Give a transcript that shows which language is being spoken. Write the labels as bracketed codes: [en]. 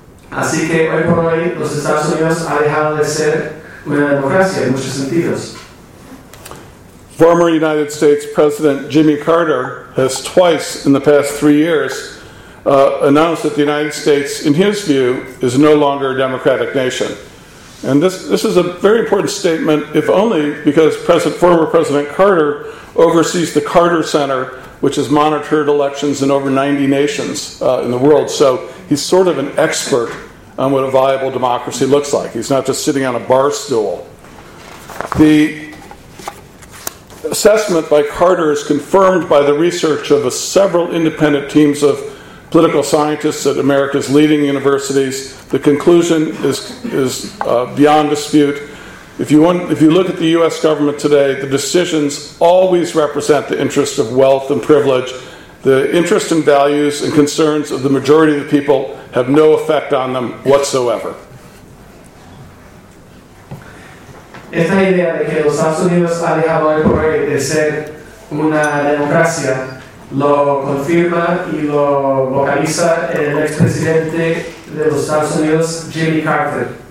[es] Así que hoy por hoy los Estados Unidos ha dejado de ser una democracia en muchos sentidos. [en] Former United States President Jimmy Carter has twice in the past 3 years announced that the United States, in his view, is no longer a democratic nation. And this is a very important statement, if only because former President Carter oversees the Carter Center, which has monitored elections in over 90 nations in the world. So he's sort of an expert on what a viable democracy looks like. He's not just sitting on a bar stool. The assessment by Carter is confirmed by the research of several independent teams of political scientists at America's leading universities. The conclusion is beyond dispute. If you look at the U.S. government today, the decisions always represent the interests of wealth and privilege. The interests and values and concerns of the majority of the people have no effect on them whatsoever. [es] Esta idea de que los Estados Unidos ha dejado hoy por hoy de ser una democracia lo confirma y lo vocaliza el expresidente de los Estados Unidos, Jimmy Carter.